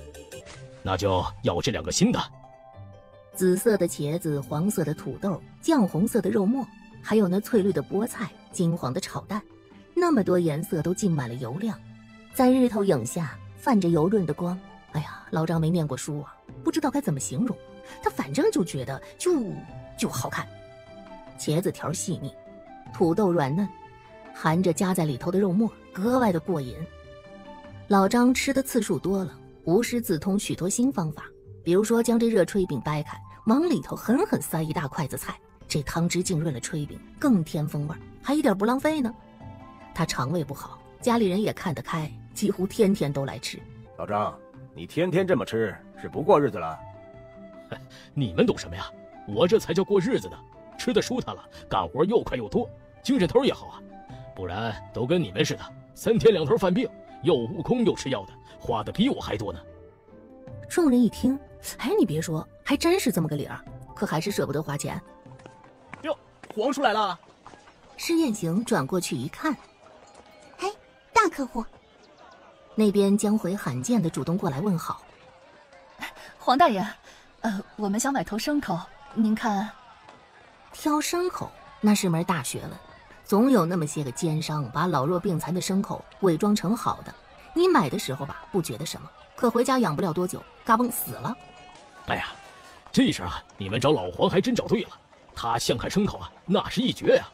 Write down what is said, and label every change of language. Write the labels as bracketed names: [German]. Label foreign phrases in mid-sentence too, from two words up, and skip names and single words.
[Chinese] 那就要這2個新的。紫色的茄子，黃色的土豆，醬紅色的肉末，還有那翠綠的菠菜，金黃的炒蛋，那麼多顏色都浸滿了油亮，在日頭影下泛着油潤的光。哎呀，老張沒念過書啊，不知道該怎麼形容，他反正就覺得就好看。茄子條細膩，土豆軟嫩，含着夾在裡頭的肉末，格外的過癮。老張吃的次數多了，無師自通許多新方法，比如說將這熱炊餅掰開，往裡頭狠狠塞一大筷子菜，這湯汁浸潤了炊餅，更添風味，還一點不浪費呢。他腸胃不好，家裡人也看得開，幾乎天天都來吃。老張，你天天這麼吃，是不過日子了？你們懂什麼呀？我這才叫過日子呢，吃得舒坦了，幹活又快又多，精神頭也好啊。不然都跟你們似的，3天2頭犯病，又悟空又吃藥的，花的比我還多呢。眾人一聽，哎，你別說，還真是這麼個理兒，可還是捨不得花錢。喲，皇叔來了！施雁行轉過去一看，哎，大客戶。那邊江回罕見的主動過來問好。黃大爺，我們想買頭牲口，您看。挑牲口那是門大學問，總有那麼些個奸商把老弱病殘的牲口偽裝成好的，你買的時候吧不覺得什麼，可回家養不了多久，嘎嘣死了。哎呀，這事啊，你們找老黃還真找對了，他相看牲口啊，那是一絕呀。